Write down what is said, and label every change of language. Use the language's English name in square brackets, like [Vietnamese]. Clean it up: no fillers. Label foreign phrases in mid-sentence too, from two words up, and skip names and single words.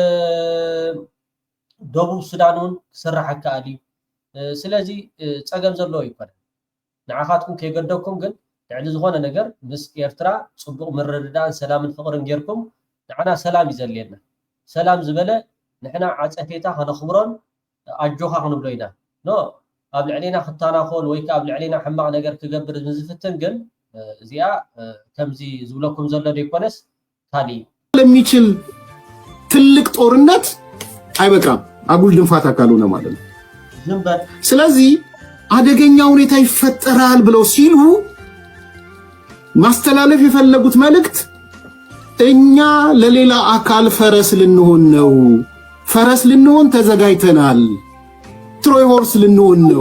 [Tigrinya] ደቡብ ሱዳን እውን ክስራሕ ከኣል እዩ ስለዚ ፀገም ዘለዎ ይኮነን ንዓኻትኩም ከይገደብኩም ግን ልዕሊ ዝኾነ ነገር ምስ ኤርትራ ፅቡቕ ምርድዳእን ሰላምን ፍቅርን ጌርኩም ንዓና ሰላም እዩ ዘድልየና ሰላም ዝበለ ንሕና ዓፀፌታ ከነኽብሮን ኣጆኻ ክንብሎ ኢና ኖ ኣብ ልዕሊና ክተናኸል ወይ ከዓ ኣብ ልዕሊና ሕማቕ ነገር ክገብር ንዝፍትን ግን እዚኣ ከምዚ ዝብለኩም ዘሎ ዘይኮነስ ካሊእ [Amharic] ለሚችል ትልቅ ጦርነት አይበቃም አጉል ድንፋታ ካልሆነ ማለት ነው ስለዚህ አደገኛ ሁኔታ ይፈጠራል ብለው ሲሉ ማስተላለፍ የፈለጉት መልእክት እኛ ለሌላ አካል ፈረስ ልንሆን ነው ፈረስ ልንሆን ተዘጋጅተናል [English] Troy horse [Amharic] ልንሆን ነው